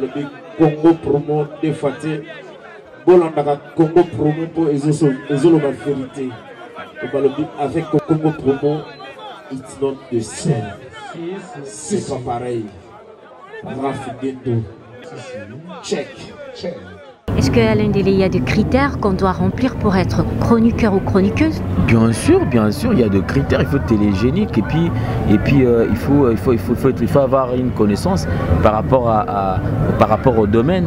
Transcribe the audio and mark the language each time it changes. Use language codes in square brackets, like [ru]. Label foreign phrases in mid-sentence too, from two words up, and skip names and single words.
[ln] balobi Congo promo de Faté. Bolandaka Congo promo pour ezoloba vérité. Balobi avec Congo promo, [en] it's not the same. [fr] C'est pas pareil. Rafi check. Est-ce qu'à Alain Délé, il y a des critères qu'on doit remplir pour être chroniqueur ou chroniqueuse? Bien sûr, il y a des critères. Il faut être télégénique et puis il faut avoir une connaissance par rapport au domaine.